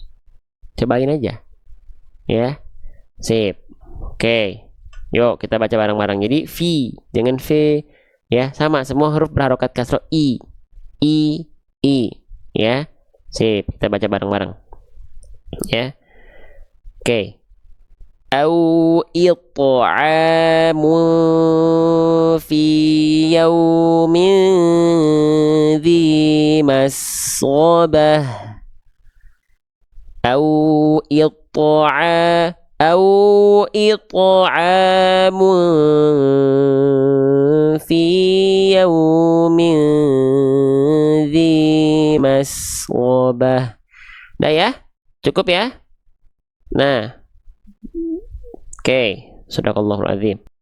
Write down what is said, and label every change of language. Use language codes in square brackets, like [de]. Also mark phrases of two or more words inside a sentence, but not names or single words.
[id] Cobain aja. Ya. Sip. Oke. Yuk kita baca bareng-bareng. Jadi fi, jangan v, ya, sama semua huruf berharokat kasroh i, ya. Sip, kita baca bareng-bareng. Ya. Oke. [ar] أو إطعام في يوم ذي مسربة. Au أو إطعام في يوم ذي مسغبة. [id] Nah ya, cukup ya. Nah, oke, [ar] صدق الله العظيم.